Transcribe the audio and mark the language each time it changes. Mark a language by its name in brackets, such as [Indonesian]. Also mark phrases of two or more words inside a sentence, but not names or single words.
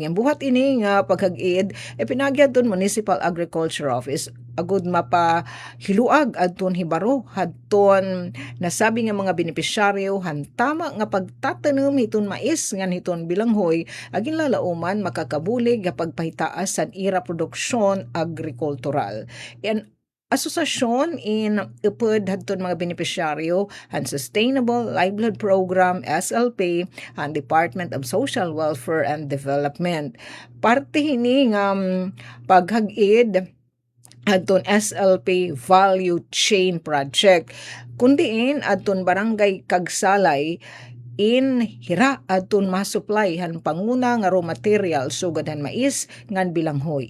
[Waray] Yang buhat ini nga paghag-id pinagyan ton Municipal Agriculture Office agud mapahiluag adton hibaro hadton nasabi nga mga benepisyaryo hantama nga pagtatanom hiton mais ngan hiton bilanghoy agin lalauman makakabulig nga pagpahitaas sa ira produksyon agrikultural. And asosasyon in upod hadton mga benepisyaryo ang Sustainable Livelihood Program SLP ang Department of Social Welfare and Development. Parte hini nga paghag-id adton SLP Value Chain Project kundiin adton barangay Kagsalay in hira adton masupply han panguna nga [English] raw material [Waray] sugad han mais ngan bilanghoy.